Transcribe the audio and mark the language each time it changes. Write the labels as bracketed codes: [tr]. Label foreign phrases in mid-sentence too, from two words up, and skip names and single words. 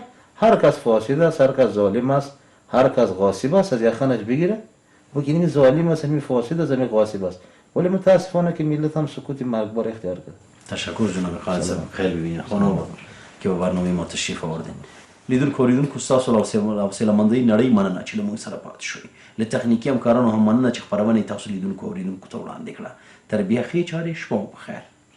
[fa] هر کس فاسد است، هر کس ظالم است، هر کس غاصب است از یخنش بگیره. بگید این ظالم است، این فاسد است، این غاصب است. ولی متاسفانه که ملت هم سکوت مرگبار اختیار کرد. تشکر جناب خالد صاحب. خیلی ببینید خانم که به برنامه ما تشریف آوردین. [ps] لیدونکو اوریدونکو ستاسو له حوصله‌مندۍ نړۍ مننه چې له موږ سره پاتې شوئ. له تخنیکي همکارانو هم مننه چې خپرونه یې تاسو لیدونکو اوریدونکو ته وړاندې کړه. تر بیا ښې چارې، شپه مو په خیر.